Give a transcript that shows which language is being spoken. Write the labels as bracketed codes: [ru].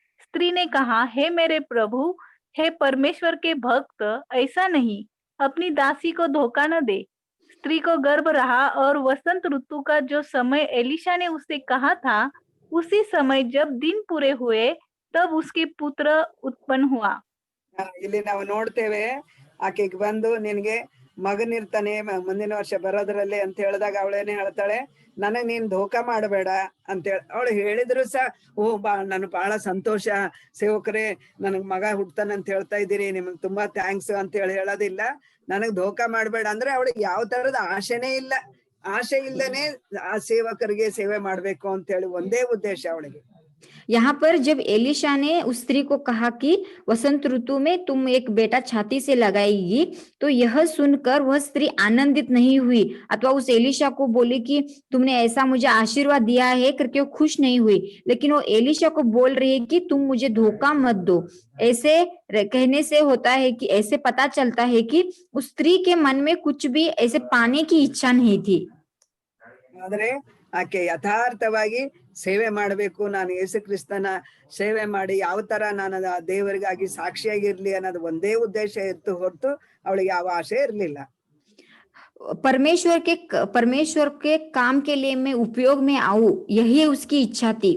[hi] स्त्री ने कहा, हे मेरे प्रभु, हे परमेश्वर के भक्त, ऐसा नहीं, अपनी दासी को धोखा न दे. स्त्री को गर्भ रहा और वसंत ऋतु का जो समय एलिशा ने उससे कहा था उसी समय जब दिन पूरे हुए तब उसके पुत्र उत्पन्न हुआ। [kn] ಇಲ್ಲಿ ನಾವು ನೋಡ್ತೇವೆ ಆಕೆಗೆ ಬಂದು ನಿನ್ಗೆ ಮಗನಿರ್ತಾನೆ ಮುಂದಿನ ವರ್ಷ ಬರೋದ್ರಲ್ಲಿ ಅಂತ ಹೇಳಿದಾಗ ಅವಳೇನೆ ಹೇಳ್ತಾಳೆ, ನನಗ್ ನೀನ್ ಧೋಕಾ ಮಾಡಬೇಡ ಅಂತೇಳಿ ಅವಳು ಹೇಳಿದ್ರು ಸಹ, ನನ್ ಬಹಳ ಸಂತೋಷ ಸೇವಕರೇ, ನನಗ್ ಮಗ ಹುಡ್ತಾನೆ ಅಂತ ಹೇಳ್ತಾ ಇದ್ದೀರಿ, ನಿಮಗ್ ತುಂಬಾ ಥ್ಯಾಂಕ್ಸ್ ಅಂತ ಹೇಳೋದಿಲ್ಲ. ನನಗ್ ಧೋಕಾ ಮಾಡ್ಬೇಡ ಅಂದ್ರೆ ಅವಳಿಗೆ ಯಾವ ತರದ ಆಶೆನೇ ಇಲ್ಲ. ಆಶೆ ಇಲ್ಲನೆ ಆ ಸೇವಕರಿಗೆ ಸೇವೆ ಮಾಡ್ಬೇಕು ಅಂತ ಹೇಳಿ ಒಂದೇ ಉದ್ದೇಶ ಅವಳಿಗೆ. [hi] यहाँ पर जब एलिशा ने उस स्त्री को कहा कि वसंत ऋतु में तुम एक बेटा छाती से लगाएगी, तो यह सुनकर वह स्त्री आनंदित नहीं हुई अथवा उस एलिशा को बोली कि तुमने ऐसा मुझे आशीर्वाद दिया है करके वो खुश नहीं हुई, लेकिन वो एलिशा को बोल रही है कि तुम मुझे धोखा मत दो। ऐसे कहने से होता है कि ऐसे पता चलता है कि उस स्त्री के मन में कुछ भी ऐसे पाने की इच्छा नहीं थी। [kn] ಆದ್ರೆ ಆಕೆ ಯಥಾರ್ಥವಾಗಿ ಸೇವೆ ಮಾಡ್ಬೇಕು, ನಾನು ಯೇಸು ಕ್ರಿಸ್ತನ ಸೇವೆ ಮಾಡಿ ಯಾವ ತರ ನಾನು ದೇವರಿಗಾಗಿ ಸಾಕ್ಷಿಯಾಗಿರ್ಲಿ ಅನ್ನೋದು ಒಂದೇ ಉದ್ದೇಶ ಇತ್ತು ಹೊರತು ಅವಳಿಗೆ ಯಾವ ಆಶೆ ಇರ್ಲಿಲ್ಲ. [hi] परमेश्वर के काम के लिए मैं उपयोग में आऊं, यही उसकी इच्छा थी।